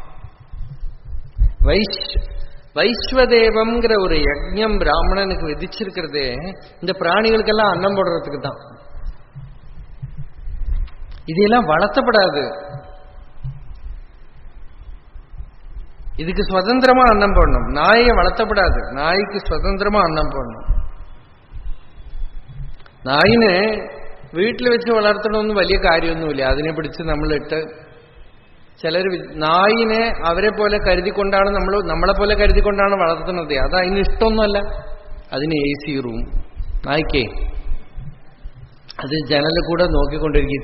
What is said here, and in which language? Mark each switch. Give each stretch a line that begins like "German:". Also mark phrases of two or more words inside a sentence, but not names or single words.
Tamil: வைஸ்வதேவம்ங்கிற ஒரு யஜ்ஞம் பிராமணனுக்கு விதிச்சிருக்கிறதே இந்த பிராணிகளுக்கெல்லாம் அன்னம் போடுறதுக்கு தான். இதெல்லாம் வளர்த்தப்படாது. இதுக்கு சுதந்திரமா அன்னம் போடணும். நாயை வளர்த்தப்படாது, நாய்க்கு சுதந்திரமா அன்னம் போடணும்.
Malayalam: നായിനെ വീട്ടിൽ വെച്ച് വളർത്തണമെന്ന് വലിയ കാര്യമൊന്നുമില്ല. അതിനെ പിടിച്ച് നമ്മളിട്ട് ചിലർ നായിനെ അവരെ പോലെ കരുതിക്കൊണ്ടാണ് നമ്മളെ പോലെ കരുതിക്കൊണ്ടാണ് വളർത്തുന്നത്. അത് അതിന് ഇഷ്ടമൊന്നുമല്ല. അതിന്
English: AC room
Malayalam: നായ്ക്കേ അത് ജനലിൽ കൂടെ നോക്കിക്കൊണ്ടിരിക്കും.